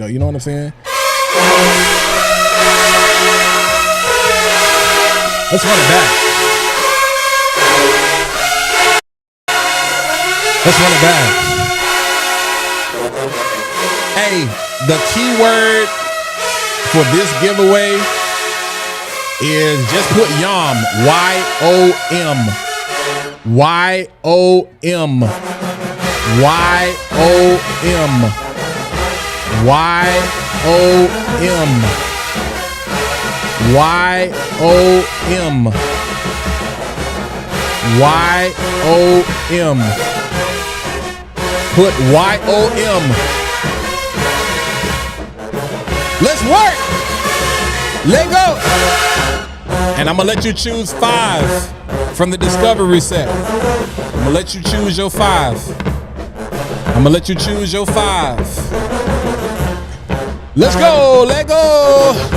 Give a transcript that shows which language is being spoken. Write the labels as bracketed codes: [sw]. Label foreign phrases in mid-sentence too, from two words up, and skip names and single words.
[en] You know what I'm saying? Let's run it back. Hey, the keyword for this giveaway is just put YOM, Y-O-M, Y-O-M, Y-O-M, Y-O-M, Y-O-M, Y-O-M, put Y-O-M. Let's work. Let go. And I'm gonna let you choose 5 from the discovery set. I'm gonna let you choose your 5. Let's go. Let go.